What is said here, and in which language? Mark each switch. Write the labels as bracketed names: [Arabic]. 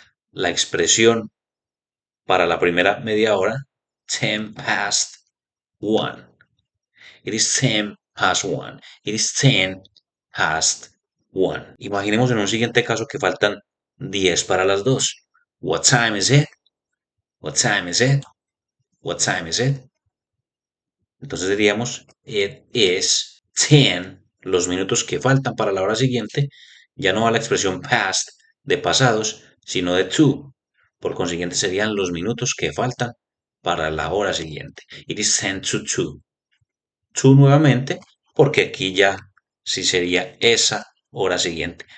[Spanish] La expresión para la primera media hora, 10 past 1. [English] It is 10 past 1. It is 10 past 1. [Spanish] Imaginemos en un siguiente caso que faltan 10 para las 2. [English] What time is it? What time is it? What time is it? [Spanish] Entonces diríamos, [English] it is 10 [Spanish] los minutos que faltan para la hora siguiente, ya no va la expresión past de pasados, sino de to. Por consiguiente, serían los minutos que faltan para la hora siguiente. [English] It is 10 to 2. [Spanish] To nuevamente, porque aquí ya sí sería esa hora siguiente.